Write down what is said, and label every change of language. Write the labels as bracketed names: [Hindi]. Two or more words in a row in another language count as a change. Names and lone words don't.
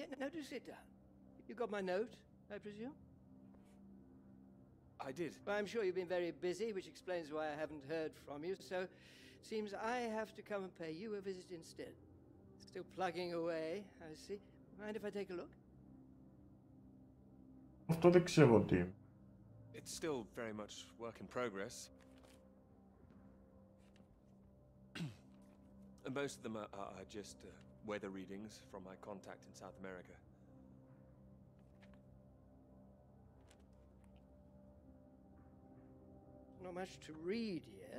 [English] Now do sit down. You got my note, I presume? I did. Well, I'm sure you've been very busy, which explains why I haven't heard from you. So, seems I have to come and pay you a visit instead. Still plugging away, I see. Mind if I take a look? [Greek] Αυτό δεν ξέρω τι. [English] It's still very much work in progress. And most of them are just weather readings from my contact in South America. Not much to read yet.